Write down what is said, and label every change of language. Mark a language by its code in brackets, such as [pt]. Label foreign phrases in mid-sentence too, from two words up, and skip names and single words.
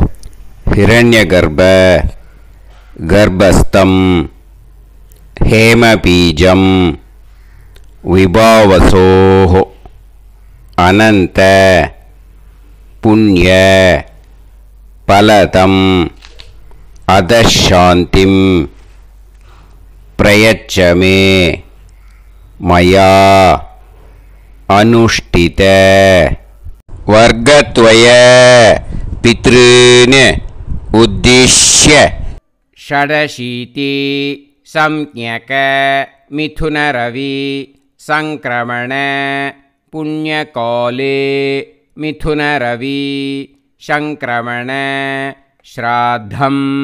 [sa] हिरण्य गर्भ गर्भस्थं हेमबीजं विभावसोः अनन्त पुण्य फलदं अतःशान्तिं प्रयच्छ मे मया अनुष्ठित. वर्गत्वय पितॄन् उद्दिश्य षडशीति संज्ञक मिथुनरवि संक्रमण पुण्यकाले मिथुनरवि संक्रमण श्राद्धम्